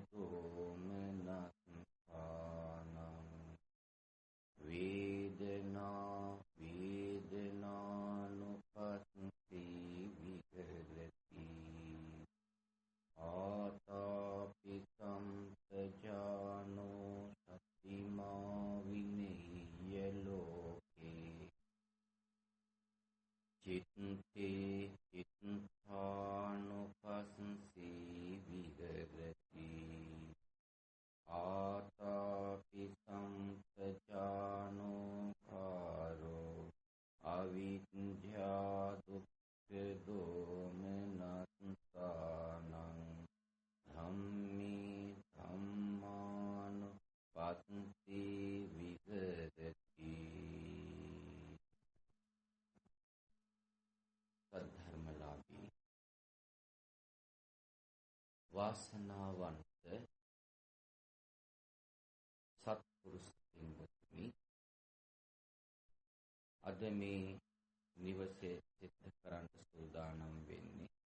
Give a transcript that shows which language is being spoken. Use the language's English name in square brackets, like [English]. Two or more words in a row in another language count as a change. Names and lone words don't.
[Pali] දෝමනස්සානං වේදනා වේදනානුපස්සී විහෙරති ආතාපි සම්පජානෝ සතිමා විනේය ලෝකේ චිත්තේ චිත්තානුපස්සී විහෙරති ආතාපි සම්පජානෝ කාරෝ අවිද්‍යා දුක්ඛ දෝමනස්සානං ධම්මේ ධම්මානුපස්සී විහෙරති සද්ධර්මලාභී [Sinhala] වාසනාවන්ත සත්පුරුෂ පින්වත්නි, අද මේ නිවසේ සිද්ධ කරන්න සූදානම් වෙන්නේ